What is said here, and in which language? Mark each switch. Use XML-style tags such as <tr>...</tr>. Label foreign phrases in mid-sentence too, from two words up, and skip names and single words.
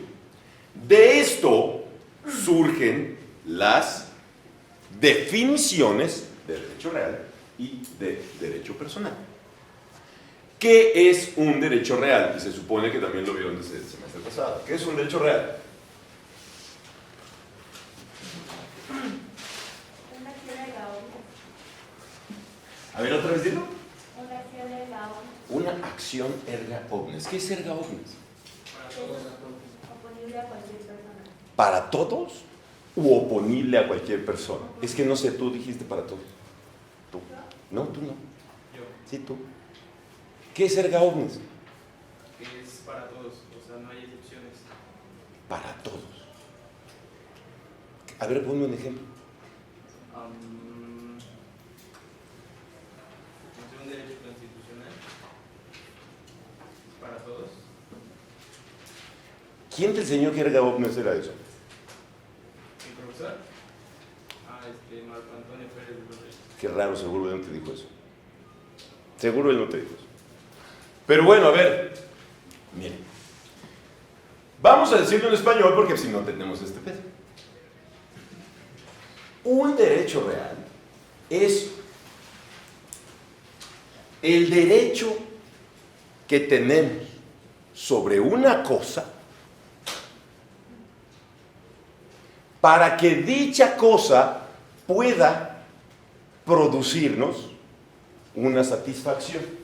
<es>De esto surgen las definiciones de derecho real y de derecho personal. ¿Qué es un derecho real? Y se supone que también lo vieron desde el semestre pasado. ¿Qué es un derecho real? Una acción</es> <la>erga omnes.</la> <es>A ver, otra vez dilo. Una acción</es> <la>erga omnes.</la> <es>Una acción</es> <la>erga omnes.</la> <es>¿Qué es</es> <la>erga omnes?</la> <es>Oponible a cualquier persona. ¿Para todos u oponible a cualquier persona? Es que no sé, tú dijiste para todos. ¿Tú? No, tú no. Yo. Sí, tú. ¿Qué es</es> <la>erga omnes?</la> <es>Que es para todos, o sea, no hay excepciones. Para todos. A ver, ponme un ejemplo. Es un derecho constitucional para todos. ¿Quién te enseñó que</es> <la>erga omnes</la> <es>era eso? ¿El profesor? Marco Antonio Pérez de los Reyes. Qué raro, seguro él no te dijo eso. Seguro él no te dijo eso. Pero bueno, a ver, miren. Vamos a decirlo en español porque si no tenemos este pedo. Un derecho real es el derecho que tenemos sobre una cosa para que dicha cosa pueda producirnos una satisfacción.</es>